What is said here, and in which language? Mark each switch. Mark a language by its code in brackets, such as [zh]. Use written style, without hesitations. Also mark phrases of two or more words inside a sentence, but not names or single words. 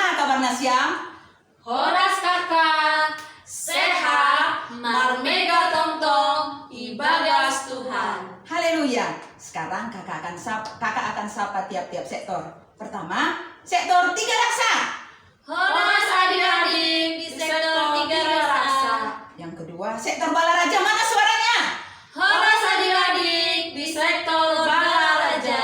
[id] kabar Nasyam? Horas kakak, sehat, [bts] marmega tongtong, [id] ibadah Tuhan. Haleluya. Sekarang kakak akan sapa tiap-tiap sektor. Pertama, sektor 3 Raksa. Horas adik-adik di sektor 3 Raksa. Yang kedua, sektor Balaraja. Mana suaranya? Horas adik-adik di sektor Balaraja.